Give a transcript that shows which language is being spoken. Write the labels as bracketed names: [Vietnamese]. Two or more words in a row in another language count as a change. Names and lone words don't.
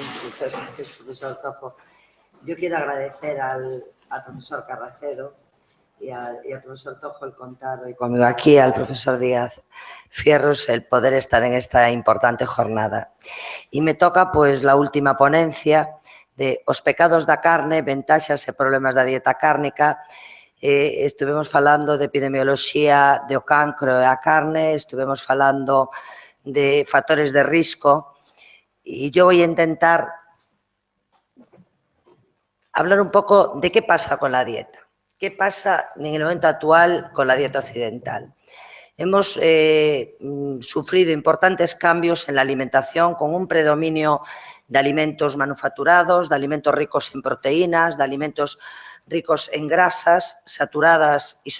[Spanish] Muchas gracias, profesor Tojo. Yo quiero agradecer al profesor Carracedo y al profesor Tojo el contar hoy conmigo aquí, al profesor Díaz Fierros, el poder estar en esta importante jornada. Y me toca, pues, la última ponencia de Os pecados da carne, ventaxas e problemas da dieta cárnica. [Galician] Estuvemos falando de epidemioloxía do cancro e a carne, estuvemos falando de factores de risco, [Spanish] y yo voy a intentar hablar un poco de qué pasa con la dieta. ¿Qué pasa en el momento actual con la dieta occidental? Hemos sufrido importantes cambios en la alimentación, con un predominio de alimentos manufacturados, de alimentos ricos en proteínas, de alimentos ricos en grasas saturadas y,